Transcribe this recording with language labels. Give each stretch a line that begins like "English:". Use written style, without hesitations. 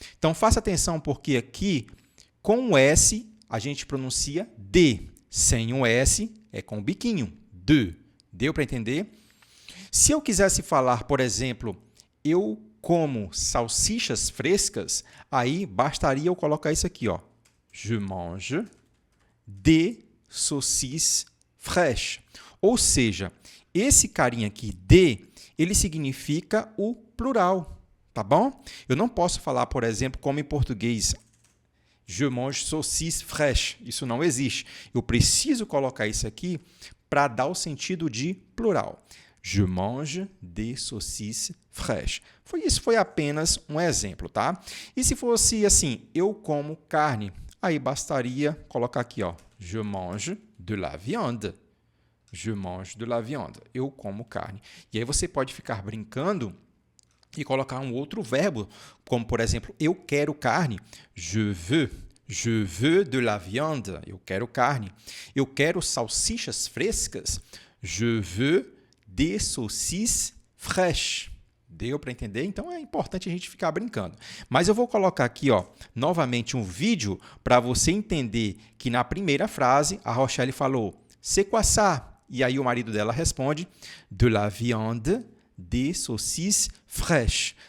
Portuguese: Então, faça atenção porque aqui, com o S, a gente pronuncia de. Sem o S, é com o biquinho. De. Deu para entender? Se eu quisesse falar, por exemplo, eu como salsichas frescas, aí bastaria eu colocar isso aqui, ó.
French: Je mange des saucisses fraîches.
Portuguese: Ou seja, esse carinha aqui, de, ele significa o plural. Tá bom? Eu não posso falar, por exemplo, como em português,
French: je mange saucisse fraîche.
Portuguese: Isso não existe. Eu preciso colocar isso aqui para dar o sentido de plural.
French: Je mange des saucisses fraîches.
Portuguese: Isso foi apenas um exemplo, tá? E se fosse assim, eu como carne, aí bastaria colocar aqui, ó,
French: je mange de la viande. Je mange de la viande.
Portuguese: Eu como carne. E aí você pode ficar brincando e colocar um outro verbo, como, por exemplo, eu quero carne.
French: Je veux de la viande.
Portuguese: Eu quero carne. Eu quero salsichas frescas.
French: Je veux des saucisses fraîches.
Portuguese: Deu para entender? Então, é importante a gente ficar brincando. Mas eu vou colocar aqui, ó, novamente um vídeo para você entender que na primeira frase a Rochelle falou
French: c'est quoi ça?
Portuguese: E aí o marido dela responde
French: de la viande, des saucisses fraîches.